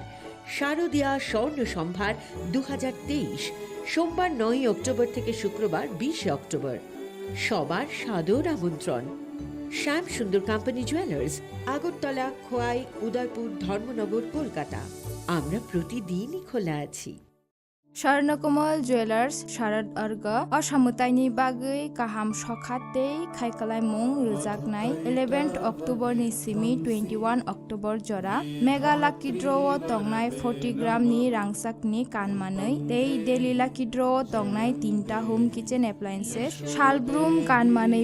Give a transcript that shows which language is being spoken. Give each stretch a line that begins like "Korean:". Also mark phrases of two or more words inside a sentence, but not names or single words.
Bangla: শারদিয়া স্বর্ণ সম্ভার 2023, সোমবার 9 অক্টোবর থেকে শুক্রবার 20 অক্টোবর। সবার সাদর আমন্ত্রণ। শ্যাম সুন্দর কোম্পানি জুয়েলার্স, আগরতলা, খোয়াই, উদয়পুর, ধর্মনগর, কলকাতা। আমরা প্রতিদিনই খোলা আছি।
Kok Borok: স্বর্ণকমল জুয়েলার্স শারद अर्ग असामुताइनि बागै गाहाम सखातै खायखालायमुं रोजागनाय 11 अक्ट'बरनि सिमी 21 अक्ट'बर जरा
English: mega lucky
Kok Borok: ड्र'आव तंनाय 40 ग्रामनि रांसाकनि कानमानै दै
English: daily lucky
Kok Borok: ड्र'आव तंनाय 3टा
English: home kitchen appliances
Kok Borok: शालब्रुम कानमानै